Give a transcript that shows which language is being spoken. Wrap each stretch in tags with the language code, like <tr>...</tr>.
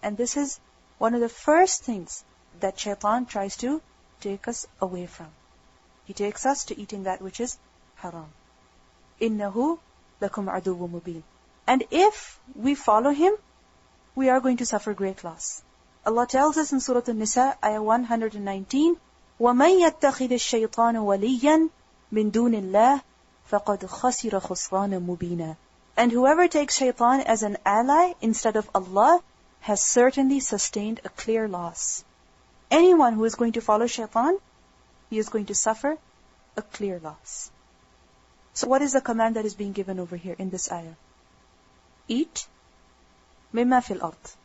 <en>And this is one of the first things that shaitan tries to take us away from. He takes us to eating that which is haram.</en> <ar>إِنَّهُ لَكُمْ عَدُوٌّ مُبِينٌ.</ar> <en>And if we follow him, we are going to suffer great loss. Allah tells us in Surah An-Nisa, ayah 119,</en> <ar>وَمَنْ يَتَّخِذِ الشَّيْطَانَ وَلِيًّا مِن دُونِ اللَّهِ فَقَدْ خَسِرَ خُسْرَانًا مُبِينًا.</ar> <en>And whoever takes shaitan as an ally instead of Allah has certainly sustained a clear loss. Anyone who is going to follow shaitan, he is going to suffer a clear loss. So what is the command that is being given over here in this ayah? Eat</en> <ar>mimma fil ard.</ar>